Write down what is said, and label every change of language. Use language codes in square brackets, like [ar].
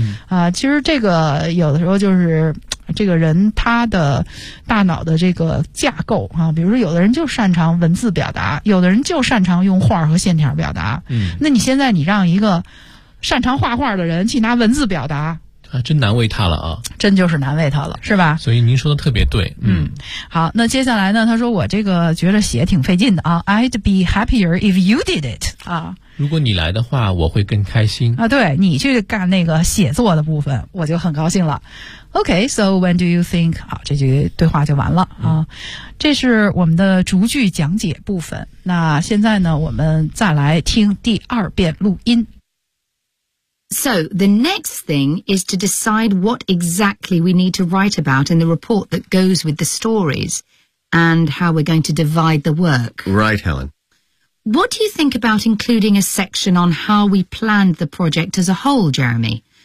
[zh] 啊，其实这个有的时候就是这个人他的大脑的这个架构啊，比如说有的人就擅长文字表达，有的人就擅长用画和线条表达。嗯，那你现在你让一个擅长画画的人去拿文字表达。啊，真难为他了啊！真就是难为他了，是吧？所以您说的特别对，嗯。好，那接下来呢？他说我这个觉得写挺费劲的啊。 [en] I'd be happier if you did it 啊。 [zh] 如果你来的话，我会更开心啊。对你去干那个写作的部分，我就很高兴了。 [en] Okay, so when do you think？好，这句对话就完了啊、嗯。 [zh] 这是我们的逐句讲解部分。那现在呢，我们再来听第二遍录音。 [en] So, the next thing is to decide what exactly we need to write about in the report that goes with the stories and how we're going to divide the work. Right, Helen. What do you think about including a section on how we planned the project as a whole, Jeremy?